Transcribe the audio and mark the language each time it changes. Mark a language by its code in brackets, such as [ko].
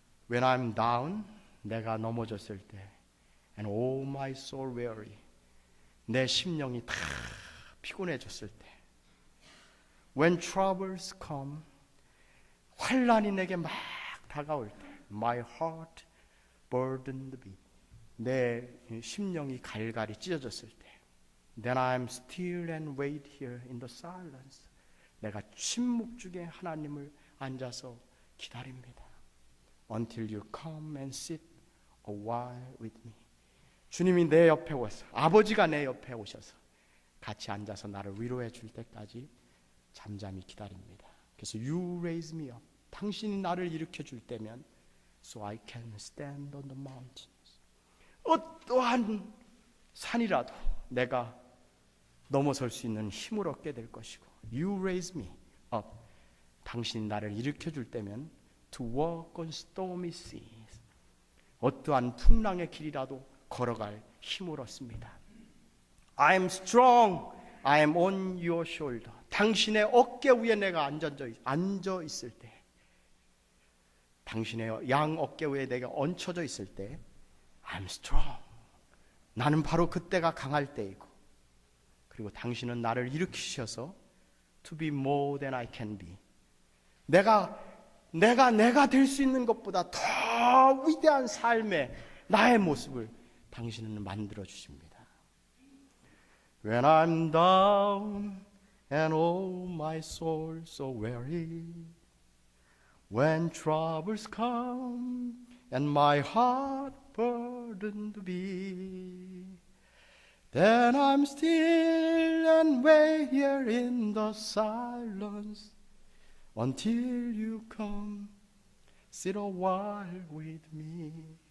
[en] When I'm down, [ko] 내가 넘어졌을 때, [en] and all my soul weary, [ko] 내 심령이 다 피곤해졌을 때, [en] when troubles come, [ko] 환란이 내게 막 다가올 때, [en] my heart burdened me, [ko] 내 심령이 갈갈이 찢어졌을 때, [en] then I'm still and wait here in the silence, [ko] 내가 침묵 중에 하나님을 앉아서 기다립니다. [en] Until you come and sit a while with me. [ko] 주님이 내 옆에 오셔서, 아버지가 내 옆에 오셔서 같이 앉아서 나를 위로해 줄 때까지 잠잠히 기다립니다. 그래서 [en] you raise me up. [ko] 당신이 나를 일으켜 줄 때면 [en] so I can stand on the mountains. [ko] 어떠한 산이라도 내가 넘어설 수 있는 힘을 얻게 될 것이고 [en] you raise me up. [ko] 당신이 나를 일으켜 줄 때면 [en] to walk on stormy seas. [ko] 어떠한 풍랑의 길이라도 걸어갈 힘을 얻습니다. [en] I am strong. I am on your shoulder. [ko] 당신의 어깨 위에 내가 앉아 있을 때, 당신의 양 어깨 위에 내가 얹혀져 있을 때 [en] I'm strong. [ko] 나는 바로 그때가 강할 때이고, 그리고 당신은 나를 일으키셔서 [en] to be more than I can be. [ko] 내가 될 수 있는 것보다 더 위대한 삶의 나의 모습을 당신은 만들어 주십니다. [en] When I'm down and oh my soul so weary, when troubles come and my heart burdened be, then I'm still and wait here in the silence until you come sit a while with me.